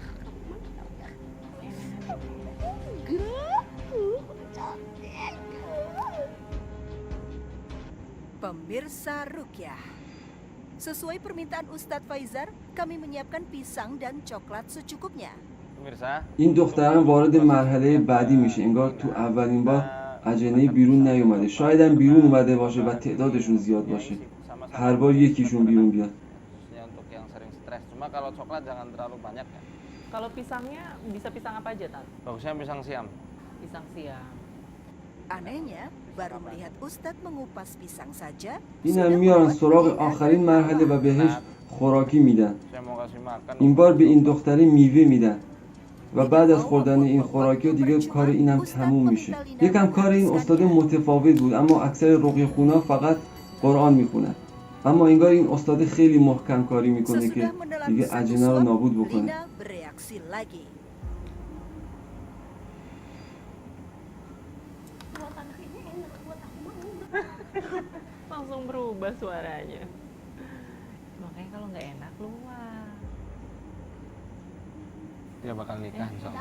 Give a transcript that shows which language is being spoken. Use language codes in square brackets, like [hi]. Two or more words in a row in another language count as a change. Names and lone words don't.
[id] Pemirsa Rukyah, sesuai permintaan Ustadz Faizar, kami menyiapkan pisang dan coklat secukupnya. Pemirsa, [fa] این دخترم وارد مرحله بعدی میشه. انگار تو اولین بار اجنه بیرون نیومده. شاید هم بیرون اومده باشه و تعدادشون زیاد باشه. هر بار یکیشون بیرون بیاد. [id] khususnya untuk yang sering stres. Cuma kalau coklat jangan terlalu banyak ya. Kalau pisangnya bisa pisang apa aja, Tan? Bagusnya pisang siam. Pisang siam. Anehnya, baru melihat Ustadz mengupas pisang saja, [fa] اینم میارن سراغ آخرین مرحله و بهش خوراکی میدن. [id] Saya mau kasih makan. [fa] این بار به این دختره میوه میدن و بعد از خوردن این خوراکی دیگه کار اینم تموم میشه. یکم کار این استاد متفاوت بود، اما اکثر رقیه خونا فقط قرآن میخونن. اما انگار این استاد خیلی محکم کاری میکنه که [id] sesudah menelan [fa] دیگه [id] satu [fa] اجنه رو [id] suap, [fa] نابود بکنه. [id] Lina bereaksi lagi. Buat anak ini enak, buat aku mau. Langsung berubah suaranya. Makanya kalau nggak enak keluar. Dia bakal nikah [ar] إن شاء الله.